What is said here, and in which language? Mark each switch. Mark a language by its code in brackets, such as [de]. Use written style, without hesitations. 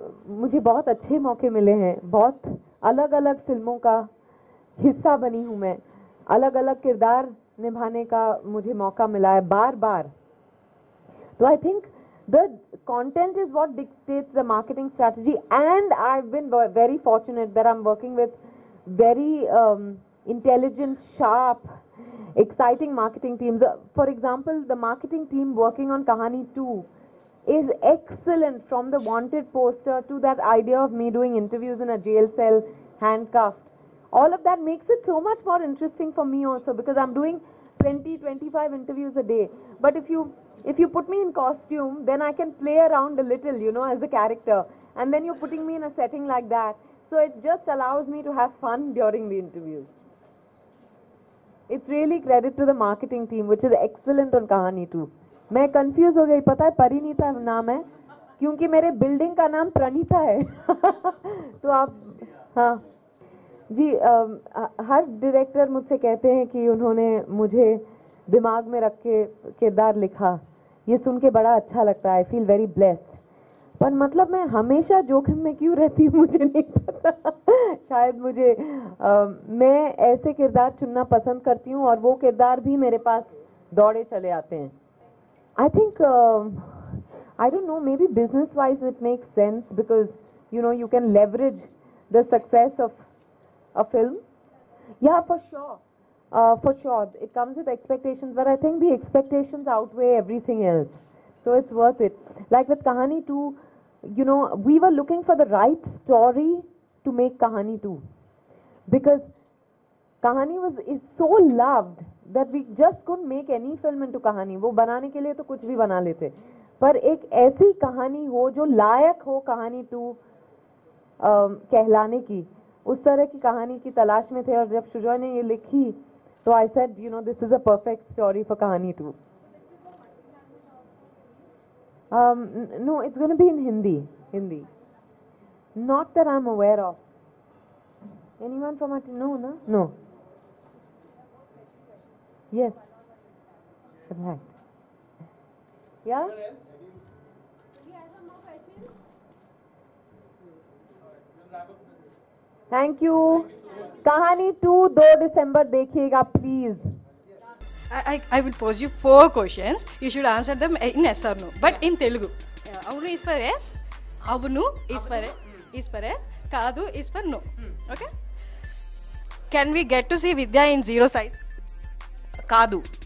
[hi] मुझे बहुत अच्छे मौके मिले हैं, बहुत अलग अलग फिल्मों का हिस्सा बनी हूँ मैं, अलग अलग किरदार निभाने का मुझे मौका मिला है बार बार। [en] तो I think the content is what dictates the marketing strategy, and I've been very fortunate that I'm working with very intelligent, sharp, exciting marketing teams. For example, the marketing team working on Kahani 2 is excellent, from the wanted poster to that idea of me doing interviews in a jail cell handcuffed. All of that makes it so much more interesting for me also, because I'm doing 20-25 interviews a day. But if you put me in costume, then I can play around a little, as a character. And then you're putting me in a setting like that. So it just allows me to have fun during the interviews. It's really credit to the marketing team, which is excellent on Kahani 2. [hi] मैं confuse हो गई, पता है परिणीता नाम है क्योंकि मेरे building का नाम प्रणीता है। तो आप, हाँ जी, हर डायरेक्टर मुझसे कहते हैं कि उन्होंने मुझे दिमाग में रख के किरदार लिखा। ये सुन के बड़ा अच्छा लगता है, [en] I feel very blessed. [hi] पर मतलब मैं हमेशा जोखिम में क्यों रहती हूँ मुझे नहीं पता। शायद मुझे मैं ऐसे किरदार चुनना पसंद करती हूँ और वो किरदार भी मेरे पास दौड़े चले आते हैं। [en] I think I don't know, maybe business wise it makes sense because you know you can leverage the success of a film. Yeah, for sure. For sure, it comes with expectations, but I think the expectations outweigh everything else. So it's worth it. Like with Kahani 2, you know, we were looking for the right story to make Kahani 2. Because Kahani is so loved that we just couldn't make any film into Kahani. [hi] वो बनाने के लिए तो कुछ भी बना लेते, पर एक ऐसी कहानी हो जो लायक हो कहानी 2 कहलाने की, उस तरह की कहानी की तलाश में थे। और जब शुजॉय ने ये लिखी तो [en] I said, you know, this is a perfect story for Kahani 2. No, it's going to be in Hindi. Not that I'm aware of. Anyone from our team? No. Yes. Right. Yeah? Thank you. [hi] कहानी 2 2 दिसंबर देखिएगा please. [en] I will pose you 4 questions. You should answer them in yes or no, but in Telugu. Avunu is for yes. Avunu is for yes. Kaadu is for no. Okay. Can we get to see Vidya in 0 size? [te] Kaadu.